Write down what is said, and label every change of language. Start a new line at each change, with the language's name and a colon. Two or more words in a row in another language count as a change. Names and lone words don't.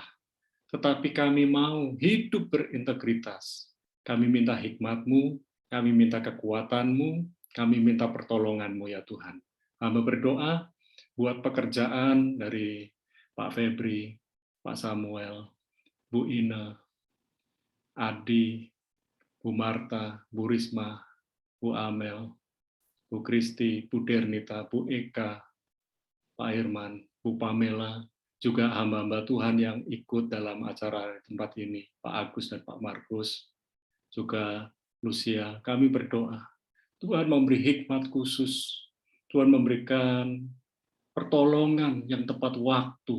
Indonesian: Tetapi kami mau hidup berintegritas. Kami minta hikmat-Mu, kami minta kekuatan-Mu, kami minta pertolongan-Mu ya Tuhan. Hamba berdoa buat pekerjaan dari Pak Febri, Pak Samuel, Bu Ina, Adi, Bu Marta, Bu Risma, Bu Amel, Bu Kristi, Bu Dernita, Bu Eka, Pak Irman, Bu Pamela, juga hamba-hamba Tuhan yang ikut dalam acara tempat ini, Pak Agus dan Pak Markus, juga Lucia. Kami berdoa, Tuhan memberi hikmat khusus, Tuhan memberikan pertolongan yang tepat waktu.